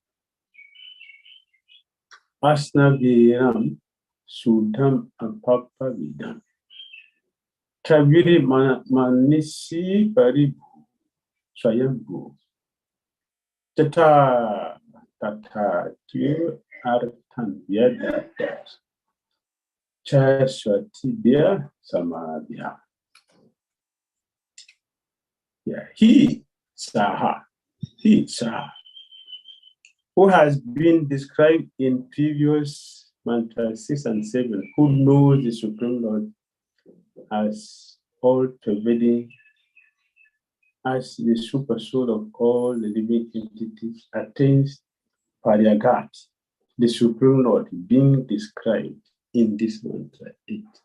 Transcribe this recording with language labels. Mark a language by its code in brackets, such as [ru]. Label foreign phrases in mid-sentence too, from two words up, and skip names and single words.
[sa] asnaviram sudham apapavidam Kaviri manisi paribu swayambhu tata tu arthan vyadatat Chaswatibhya Samadhya. [en] Yeah, he, Saha, who has been described in previous mantra 6 and 7, who knows the Supreme Lord as all-pervading, as the super soul of all the living entities, attains Paryagat, the Supreme Lord being described in this mantra 8.